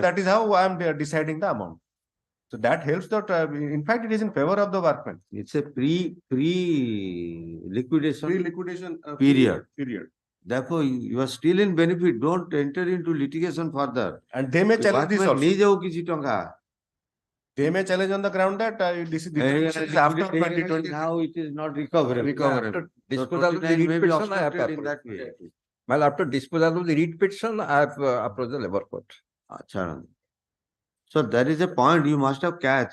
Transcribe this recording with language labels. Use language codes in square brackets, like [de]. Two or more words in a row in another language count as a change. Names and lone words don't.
[en] that is how I am deciding the amount. So that helps that, in fact, it is in favor of the workman. It's a pre-liquidation Pre-liquidation Period. period. Therefore, you are still in benefit. Don't enter into litigation further. And they may challenge this Workman also. [or] ନେଇଯାଉ କିଛି ଟଙ୍କା। [en] They may challenge on the ground that this is after 2020. Now it is not recoverable. After So disposal of the 29 may read be petition, I have obstructed in that approved. way. Well, after disposal of the read petition, I have approached the labor court. Achha. So there is a point you must have catch.